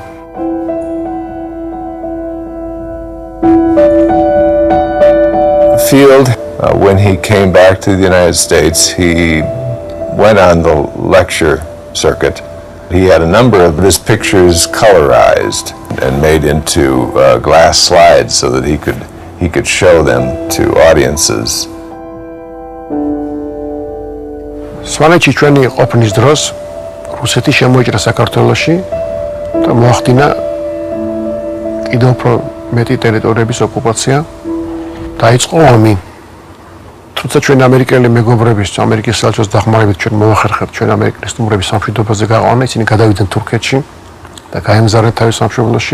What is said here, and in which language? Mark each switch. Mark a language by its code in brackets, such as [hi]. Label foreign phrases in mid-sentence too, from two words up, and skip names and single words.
[en] Field, when he came back to the United States, he went on the lecture circuit. He had a number of his pictures colorized and made into glass slides so that he could show them to audiences. [ka] სვანეთში ჩვენი ყოფნის დროს რუსეთი შემოიჭრა საქართველოში და მოახდინა კიდევ უფრო მეტი ტერიტორიების ოკუპაცია. დაიწყო ომი. თუმცა ჩვენ ამერიკელი მეგობრების, ამერიკის საელჩოს დახმარებით ჩვენ მოახერხეთ ჩვენ ამერიკელი სტუმრების სამშვიდობოზე გაყვანა, ისინი გადავიდნენ თურქეთში და გაემგზავრნენ თავის სამშობლოში.